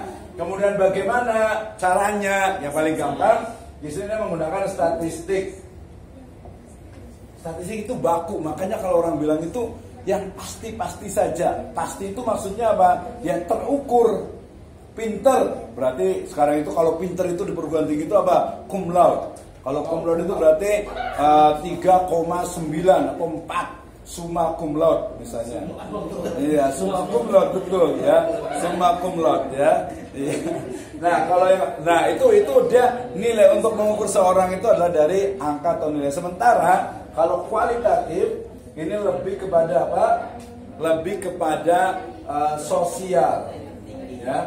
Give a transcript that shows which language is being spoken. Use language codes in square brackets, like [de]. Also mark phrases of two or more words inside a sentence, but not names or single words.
[id] Kemudian bagaimana caranya? Yang paling gampang di sini menggunakan statistik. Statistik itu baku, makanya kalau orang bilang itu yang pasti-pasti saja. Pasti itu maksudnya apa? Yang terukur. Pinter, berarti sekarang itu kalau pinter itu di perguruan tinggi itu apa? [la] Cum laude. [id] Kalau [la] cum laude [id] itu berarti 3,9 atau 4. [la] summa cum laude [id] misalnya. Iya, [la] summa cum laude [id] betul ya. [la] Summa cum laude [id] ya. Iya. Nah, kalau itu dia nilai untuk mengukur seorang itu adalah dari angka atau nilai. Sementara kalau kualitatif ini lebih kepada apa? Lebih kepada sosial ya.